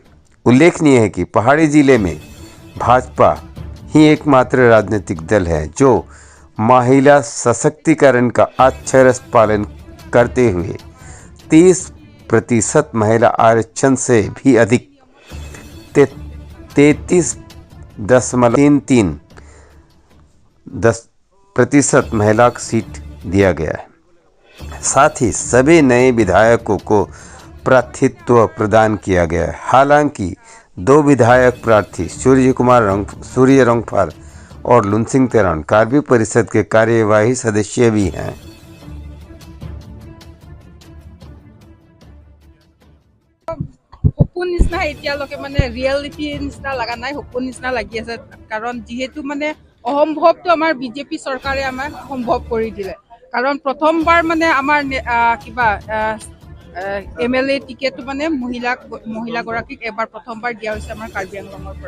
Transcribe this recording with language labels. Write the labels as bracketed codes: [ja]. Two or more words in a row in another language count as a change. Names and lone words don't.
[hi] उल्लेखनीय है कि पहाड़ी जिले में भाजपा ही एकमात्र राजनीतिक दल है जो महिला सशक्तिकरण का अक्षरश पालन करते हुए 30% महिला आरक्षण से भी अधिक 33.33% महिला सीट दिया गया है। साथ ही सभी नए विधायकों को प्रार्थित्व प्रदान किया गया है। हालांकि 2 विधायक प्रार्थी सूर्य रोंगफार और लुनसिंग तेरौन कार्बी परिषद के कार्यवाही सदस्य भी हैं। [as] সপোন নিচিনা এতিয়ালৈকে মানে ৰিয়েলিটি নিচিনা লগা নাই, সপোন নিচিনা লাগি আছে। কাৰণ যিহেতু মানে অসম্ভৱটো আমাৰ বিজেপি চৰকাৰে আমাক সম্ভৱ কৰি দিলে। কাৰণ প্ৰথমবাৰ মানে আমাৰ কিবা MLA টিকেটটো মানে মহিলাগৰাকীক এবাৰ প্ৰথমবাৰ দিয়া হৈছে আমাৰ কাৰ্বি আংলঙৰ পৰা।